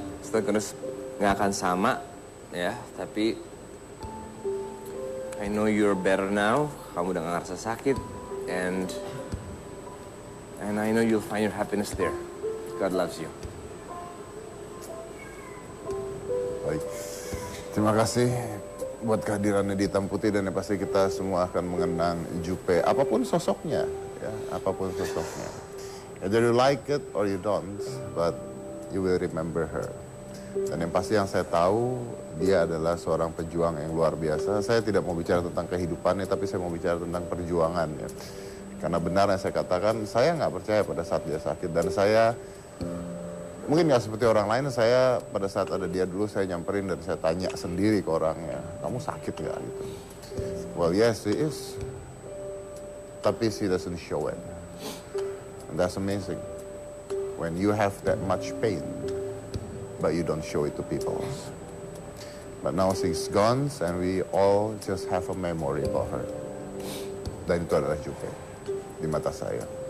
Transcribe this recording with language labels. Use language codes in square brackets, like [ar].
[id] Terus nggak akan sama ya, tapi [en] I know you're better now. [id] Kamu udah gak ngerasa sakit, [en] and I know you'll find your happiness there. God loves you. [id] Baik. Terima kasih buat kehadirannya di Hitam Putih, dan yang pasti kita semua akan mengenang Jupe, apapun sosoknya, ya, apapun sosoknya. [en] Either you like it or you don't, but you will remember her. [id] Dan yang pasti yang saya tahu, dia adalah seorang pejuang yang luar biasa. Saya tidak mau bicara tentang kehidupannya, tapi saya mau bicara tentang perjuangannya. Karena benar yang saya katakan, saya nggak percaya pada saat dia sakit. Dan saya, mungkin nggak seperti orang lain, saya pada saat ada dia dulu, saya nyamperin dan saya tanya sendiri ke orangnya, kamu sakit nggak gitu? [en] Well, yes, she is. [id] Tapi [en] she doesn't show it. And that's amazing. When you have that much pain, but you don't show it to people. But now she's gone, and we all just have a memory about her. [id] Dan itu adalah Jupe di mata saya.